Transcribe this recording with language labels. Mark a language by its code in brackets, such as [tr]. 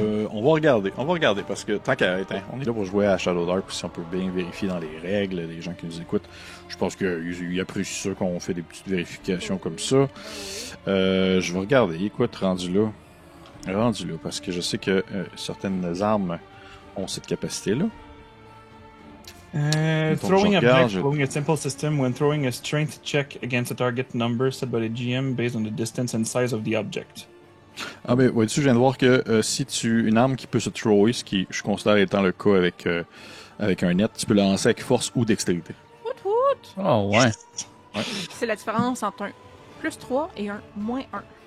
[fr] On va regarder parce que tant qu'à être, on est là pour jouer à Shadow Dark, si on peut bien vérifier dans les règles, les gens qui nous écoutent, je pense qu'ils apprécient ça qu'on fait des petites vérifications comme ça. Je vais regarder, écoute, rendu là, parce que je sais que certaines armes ont cette capacité-là. [en] Throwing object, throwing a simple system when throwing a strength check against a target number set by the GM based on the distance and size of the object. [fr] Ah ben, vois-tu, je viens de voir que si une arme qui peut se thrower, ce qui je considère étant le cas avec un net, tu peux la lancer avec force ou dextérité. Woot! Oh ouais. Ouais. C'est la différence entre un +3 et un -1.